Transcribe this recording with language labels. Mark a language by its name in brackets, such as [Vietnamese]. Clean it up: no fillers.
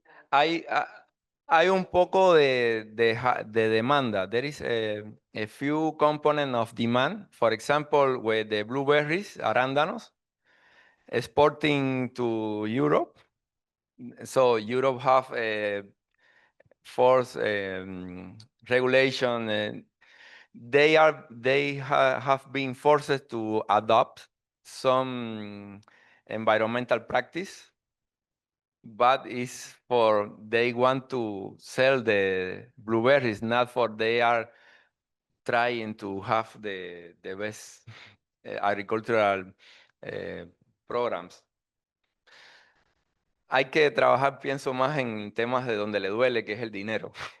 [Spanish] Hay, hay un poco de demanda. [English] There is a few component of demand. For example, with the blueberries, arándanos, exporting to Europe. So Europe have a force regulation. Have been forced to adopt some environmental practice, but it's for they want to sell the blueberries, not for they are trying to have the best agricultural programs. [Spanish] Hay que trabajar, pienso, más en temas de donde le duele, que es el dinero.